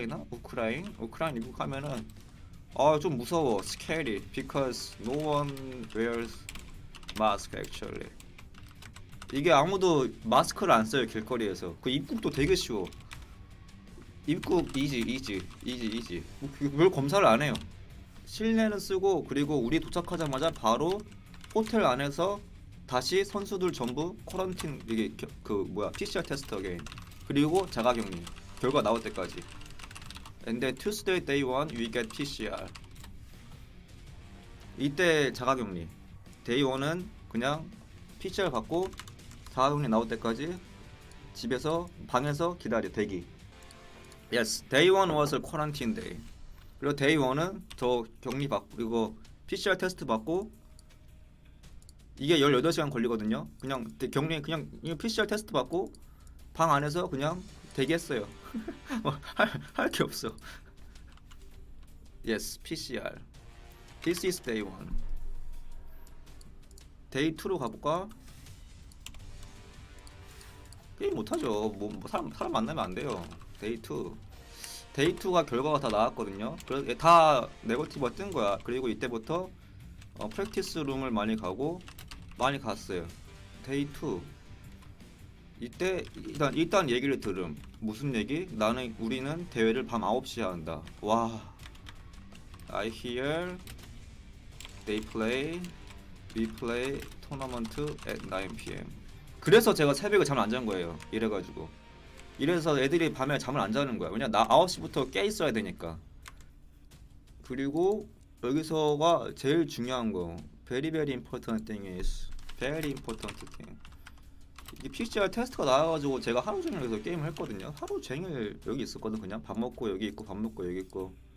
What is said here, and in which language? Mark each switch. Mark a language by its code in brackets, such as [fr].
[ko] 우크라인 입국하면은 좀 무서워. [en] scary because no one wears mask actually. [ko] 이게 아무도 마스크를 안 써요 길거리에서. 그 입국도 되게 쉬워. 입국 이지. 뭘 검사를 안 해요. 실내는 쓰고 그리고 우리 도착하자마자 바로 호텔 안에서 다시 선수들 전부 쿼런틴 이게 PCR 테스트 어게인. 그리고 자가격리. 결과 나올 때까지. [en] And then Tuesday day 1 we get PCR. [ko] 이때 자가격리. day 1은 그냥 PCR 받고 자가격리 나올 때까지 집에서 방에서 기다려 대기. [en] Yes, day 1 was a quarantine day. [ko] 그리고 day 1은 저 격리 받고 그리고 PCR 테스트 받고 이게 18시간 걸리거든요. 그냥 격리 그냥 PCR 테스트 받고 방 안에서 그냥 대기했어요. 할 게 없어. [en] Yes, PCR. This is day 1. [ko] day 2로 가볼까? 게임 못하죠. 사람 만나면 안 돼요. day 2. day 2가 결과가 다 나왔거든요. 그래서 다 네거티브가 뜬 거야. 그리고 이때부터 프랙티스 룸을 많이 갔어요. day 2. 이때 일단 얘기를 들음. 무슨 얘기? 우리는 대회를 밤 9시에 한다. 와. [en] I hear we play tournament at 9 p.m. [ko] 그래서 제가 새벽에 잠을 안 잔 거예요. 이래서 애들이 밤에 잠을 안 자는 거야. 왜냐 나 9시부터 깨 있어야 되니까. 그리고 여기서가 제일 중요한 거. [en] Very important thing is very important thing. [ko] 이 PCR 테스트가 나와가지고 제가 하루 종일 여기서 게임을 했거든요. 하루 종일 여기 있었거든. 그냥 밥 먹고 여기 있고 밥 먹고 여기 있고.